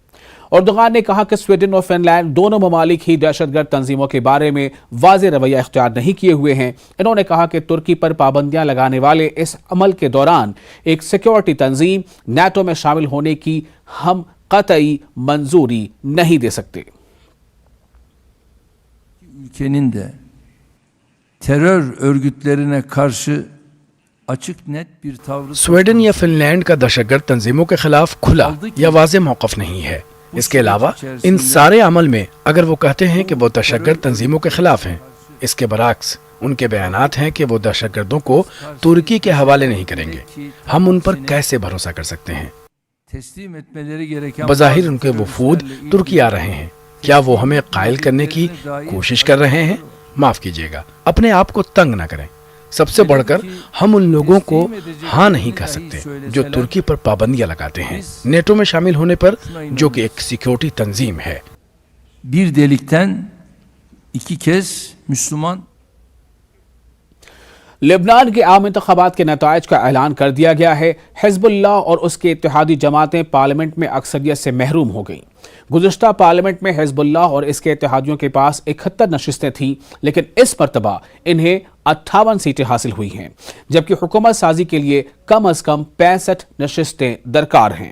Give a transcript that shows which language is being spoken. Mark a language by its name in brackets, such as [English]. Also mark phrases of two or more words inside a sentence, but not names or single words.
[Urdu] اردوغان نے کہا کہ سویڈن اور فن لینڈ دونوں ممالک ہی دہشت گرد تنظیموں کے بارے میں واضح رویہ اختیار نہیں کیے ہوئے ہیں۔ انہوں نے کہا کہ ترکی پر پابندیاں لگانے والے اس عمل کے دوران ایک سیکیورٹی تنظیم نیٹو میں شامل ہونے کی ہم قطعی منظوری نہیں دے سکتے۔ [Turkish] ülkenin de terör örgütlerine karşı açık net bir tavrı [Urdu] سویڈن یا فن لینڈ کا دہشت گرد تنظیموں کے خلاف کھلا یا واضح موقف نہیں ہے۔ اس کے علاوہ ان سارے عمل میں اگر وہ کہتے ہیں کہ وہ دہشت گرد تنظیموں کے خلاف ہیں، اس کے برعکس ان کے بیانات ہیں کہ وہ دہشت گردوں کو ترکی کے حوالے نہیں کریں گے۔ ہم ان پر کیسے بھروسہ کر سکتے ہیں؟ [Turkish] teslim etmeleri gereken [Urdu] بظاہر ان کے وفود ترکی آ رہے ہیں۔ کیا وہ ہمیں قائل کرنے کی کوشش کر رہے ہیں؟ معاف کیجیے گا، اپنے آپ کو تنگ نہ کریں۔ سب سے بڑھ کر ہم ان لوگوں کو ہاں نہیں کہہ سکتے جو ترکی پر پابندیاں لگاتے ہیں نیٹو میں شامل ہونے پر، جو کہ ایک سیکیورٹی تنظیم ہے۔ [Turkish] bir delikten iki kez Müslüman [Urdu] لبنان کے عام انتخابات کے نتائج کا اعلان کر دیا گیا ہے۔ حزب اللہ اور اس کے اتحادی جماعتیں پارلیمنٹ میں اکثریت سے محروم ہو گئیں۔ گزشتہ پارلیمنٹ میں حزب اللہ اور اس کے اتحادیوں کے پاس 71 نشستیں تھیں، لیکن اس مرتبہ انہیں 58 سیٹیں حاصل ہوئی ہیں، جبکہ حکومت سازی کے لیے کم از کم 65 نشستیں درکار ہیں۔